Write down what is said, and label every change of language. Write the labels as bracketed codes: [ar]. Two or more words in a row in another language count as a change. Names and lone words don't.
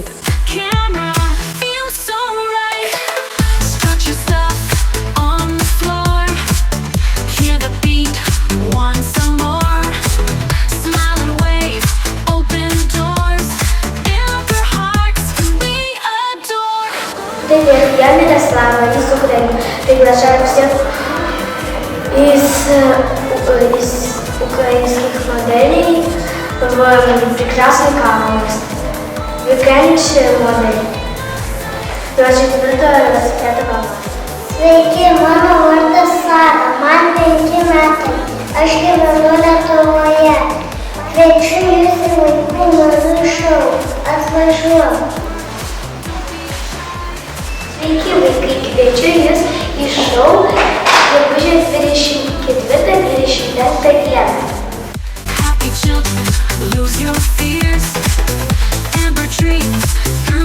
[en] Camera feels so right. Start your stuff on the floor. Hear the beat, want some more. Smile and wave, open doors. Fill your hearts, we adore. [ru] Привет, я Мирослава из Украины. Приглашаю всех из украинских моделей в прекрасный Kaunas. Weekend модель 24-25 марта. [lt] Sveiki, mano vardas Sara, man 5 metai. Aš gyvenu Lietuvoje. Kviečiu jūs į vaikų madų šou. Atvažiuok. Sveiki vaikai, kviečiu jūs į šou gegužės 24-25 dieną. [en] Happy children, lose your fears. Amber dreams,